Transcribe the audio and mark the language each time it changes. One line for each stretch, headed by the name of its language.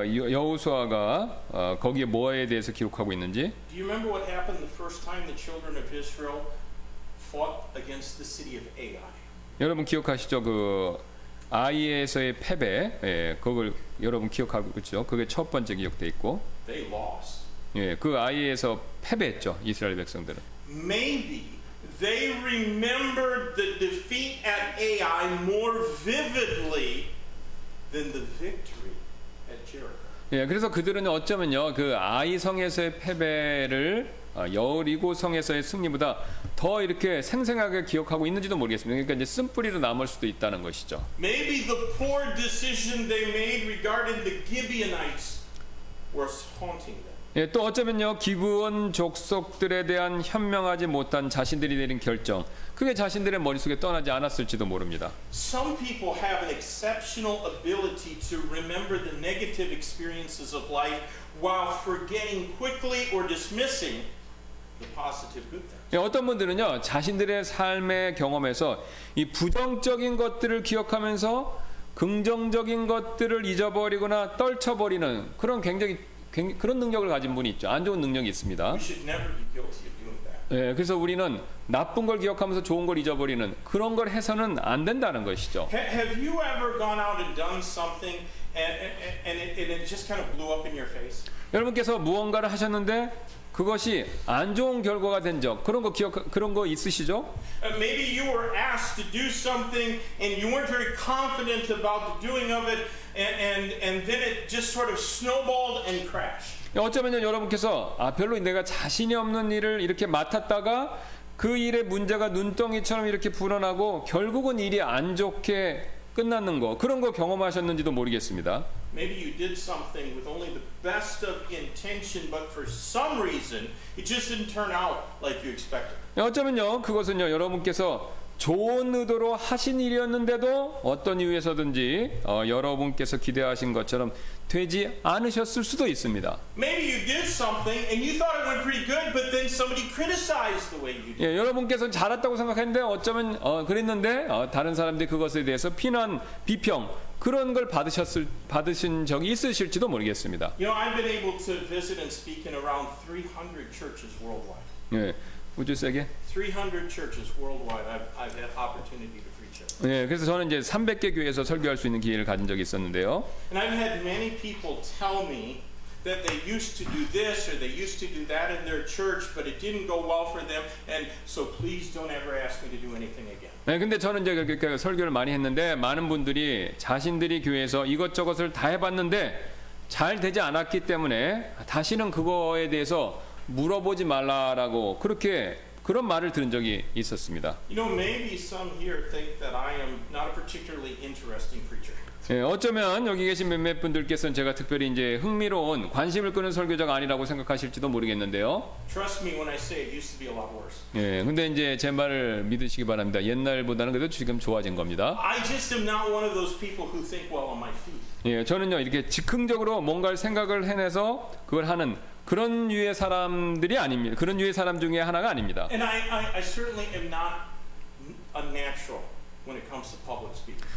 Korean: 여호수아가 거기에 뭐에 대해서 기록하고 있는지?
English: Do you remember what happened the first time the children of Israel fought against the city of Ai?
Korean: 여러분 기억하시죠? 아이에서의 패배, 예, 그걸 여러분 기억하고 있죠? 그게 첫 번째 기억돼 있고,
English: They lost.
Korean: 예, 그 아이에서 패배했죠, 이스라엘 백성들은.
English: Maybe they remembered the defeat at Ai more vividly than the victory at Jericho.
Korean: 예, 그래서 그들은 어쩌면요, 그 아이 성에서의 패배를 여리고 성에서의 승리보다 더 이렇게 생생하게 기억하고 있는지도 모르겠습니다. 그러니까 이제 쓴뿌리로 남을 수도 있다는 것이죠.
English: Maybe the poor decision they made regarding the Gibeonites was haunting them.
Korean: 예, 또 어쩌면요, 기브온 족속들에 대한 현명하지 못한 자신들이 내린 결정, 그게 자신들의 머릿속에 떠나지 않았을지도 모릅니다.
English: Some people have an exceptional ability to remember the negative experiences of life while forgetting quickly or dismissing the positive good things.
Korean: 예, 어떤 분들은요, 자신들의 삶의 경험에서 이 부정적인 것들을 기억하면서 긍정적인 것들을 잊어버리거나 떨쳐버리는 그런 능력을 가진 분이 있죠. 안 좋은 능력이 있습니다.
English: We should never be guilty of doing that.
Korean: 예, 그래서 우리는 나쁜 걸 기억하면서 좋은 걸 잊어버리는 그런 걸 해서는 안 된다는 것이죠.
English: Have you ever gone out and done something and it just kind of blew up in your face?
Korean: 여러분께서 무언가를 하셨는데 그것이 안 좋은 결과가 된 적, 그런 거 있으시죠?
English: Maybe you were asked to do something and you weren't very confident about the doing of it, and then it just sort of snowballed and crashed.
Korean: 어쩌면 여러분께서 별로 내가 자신이 없는 일을 이렇게 맡았다가 그 일의 문제가 눈덩이처럼 이렇게 불어나고 결국은 일이 안 좋게 끝나는 거 그런 거 경험하셨는지도 모르겠습니다.
English: Maybe you did something with only the best of intention, but for some reason it just didn't turn out like you expected.
Korean: 어쩌면요 그것은요 여러분께서 좋은 의도로 하신 일이었는데도 어떤 이유에서든지 여러분께서 기대하신 것처럼 되지 않으셨을 수도 있습니다.
English: Maybe you did something and you thought it went pretty good, but then somebody criticized the way you did.
Korean: 예, 여러분께서는 잘했다고 생각했는데 어쩌면 그랬는데 다른 사람들이 그것에 대해서 비난, 비평 그런 걸 받으신 적이 있으실지도 모르겠습니다.
English: You know, I've been able to visit and speak in around 300 churches worldwide.
Korean: 예, 우주 세계.
English: 300 churches worldwide. I've had opportunity to preach at.
Korean: 예, 그래서 저는 이제 300개 교회에서 설교할 수 있는 기회를 가진 적이 있었는데요.
English: And I've had many people tell me that they used to do this or they used to do that in their church, but it didn't go well for them, and so please don't ever ask me to do anything again.
Korean: 네, 근데 저는 이제 그렇게 설교를 많이 했는데 많은 분들이 자신들이 교회에서 이것저것을 다 해봤는데 잘 되지 않았기 때문에 다시는 그거에 대해서 물어보지 말라라고 그런 말을 들은 적이 있었습니다.
English: You know, maybe some here think that I am not a particularly interesting preacher.
Korean: 예, 어쩌면 여기 계신 몇몇 분들께서는 제가 특별히 이제 흥미로운 관심을 끄는 설교자가 아니라고 생각하실지도 모르겠는데요.
English: Trust me when I say it used to be a lot worse.
Korean: 예, 근데 이제 제 말을 믿으시기 바랍니다. 옛날보다는 그래도 지금 좋아진 겁니다.
English: I just am not one of those people who think well on my feet.
Korean: 예, 저는요 이렇게 즉흥적으로 뭔가를 생각을 해내서 그걸 하는 그런 유의 사람들이 아닙니다. 그런 유의 사람 중에 하나가 아닙니다.
English: And I certainly am not a natural when it comes to public speaking.